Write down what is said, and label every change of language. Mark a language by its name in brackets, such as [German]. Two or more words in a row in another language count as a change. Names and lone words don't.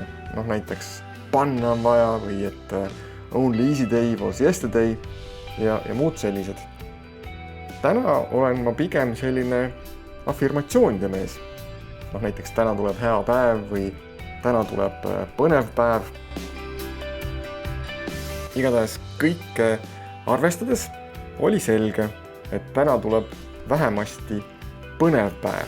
[Estonian] Näiteks panna on vaja või et [English] only easy day was yesterday [Estonian] ja muud sellised. Täna olen ma pigem selline afirmatsioonide mees. Näiteks täna tuleb hea päev või täna tuleb põnev päev. Igatahes kõike arvestades oli selge, et täna tuleb vähemasti põnev päev.